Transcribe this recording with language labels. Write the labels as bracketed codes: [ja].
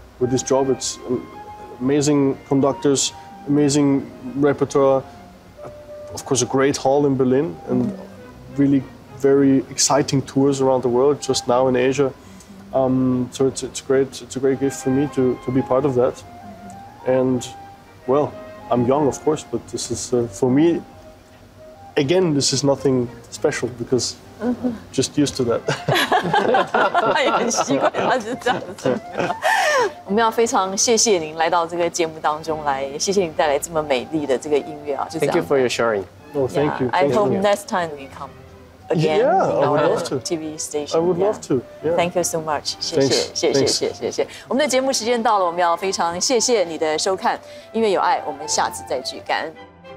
[en] It's amazing conductors, amazing repertoire, of course a great hall in Berlin, and really very exciting tours around the world, just now in Asia. So it's a great gift for me to be part of that. And well, I'm young, of course, but this is for me, again, this is nothing special because just used to that. [zh] 他也很习惯，他是这样子。我们要非常谢谢您来到这个节目当中来，谢谢您带来这么美丽的这个音乐啊，就这样。 [en] Thank you for your sharing. Oh, thank you. I hope next time we come again in our TV station. I would love to. Thank you so much. [zh] 谢谢。我们的节目时间到了，我们要非常谢谢你的收看，音乐有爱，我们下次再聚，感恩。